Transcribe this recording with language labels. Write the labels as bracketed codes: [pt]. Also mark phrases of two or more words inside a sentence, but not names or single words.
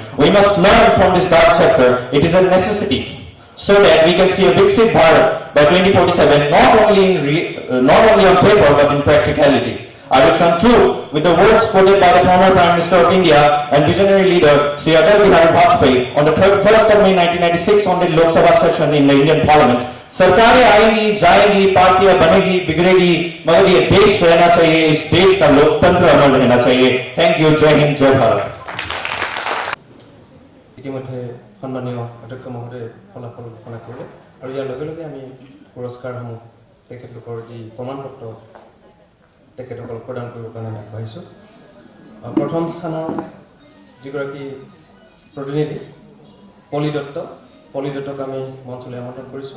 [en] We must learn from this dark chapter. It is a necessity, so that we can see a Viksit Bharat by 2047, not only on paper, but in practicality. I will conclude with the words quoted by the former Prime Minister of India and visionary leader Sri Atal Bihari Vajpayee on the 1st of May 1996 on the Lok Sabha session in the Indian Parliament. [hi] सरकारें आएंगी, जाएंगी, पार्टियां बनेगी, बिगड़ेगी, मगर ये देश रहना चाहिए, इस देश का लोकतंत्र अमर रहना चाहिए। [en] thank you, [hi] जय हिंद, जय भारत। [as] ইতিমধ্যে সন্মানীয় অধ্যক্ষ মহোদয়ে ফলাফল ঘোষণা কৰিলে আৰু ইয়াৰ লগে লগে আমি পুৰস্কাৰসমূহ তেখেতলোকৰ যি প্ৰমাণপত্ৰ তেখেতসকলক প্ৰদান কৰিবৰ কাৰণে আমি আগবাঢ়িছোঁ। প্ৰথম স্থানৰ যিগৰাকী প্ৰতিনিধি পলি দত্তক আমি মঞ্চলৈ আমন্ত্ৰণ কৰিছোঁ।